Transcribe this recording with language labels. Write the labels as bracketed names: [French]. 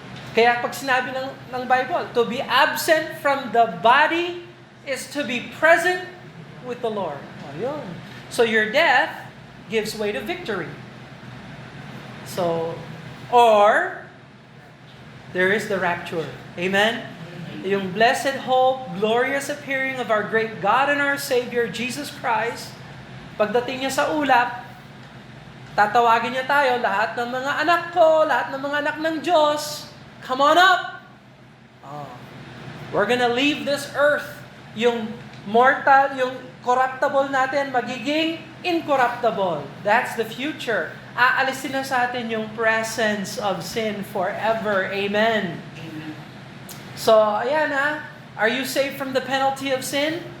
[Filipino] Kaya pag sinabi ng Bible, [English] to be absent from the body is to be present with the Lord. Oh, yun. So your death gives way to victory. So, or there is the rapture. Amen? Yung blessed hope, glorious appearing of our great God and our Savior, Jesus Christ. [Filipino] Pagdating niya sa ulap, tatawagin niya tayo, lahat ng mga anak ko, lahat ng mga anak ng Diyos, [English] come on up! Oh. We're gonna leave this earth. [Filipino] Yung mortal, yung corruptible natin, magiging incorruptible. [English] That's the future. [Filipino] Aalisin na sa atin yung [English] presence of sin forever. Amen. Amen. [Filipino] So, ayan ha. [English] Are you saved from the penalty of sin?